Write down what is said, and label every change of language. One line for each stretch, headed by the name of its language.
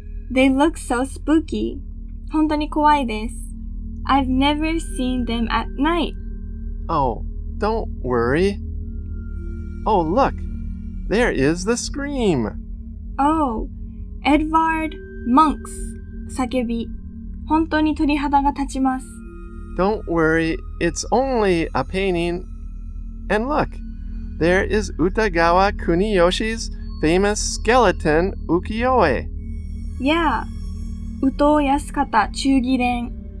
English: They look so spooky.
Japanese: 本当に怖いです。
English: I've never seen them at night. Oh, don't worry. Oh, look. There is the scream. Oh, Edvard Munch's 叫び。
Japanese: 本当に鳥肌が立ちます。
English: Don't worry, it's only a painting. And look, there is Utagawa Kuniyoshi's famous skeleton ukiyo-e.
Japanese: Yeah, 宇藤安方忠義伝。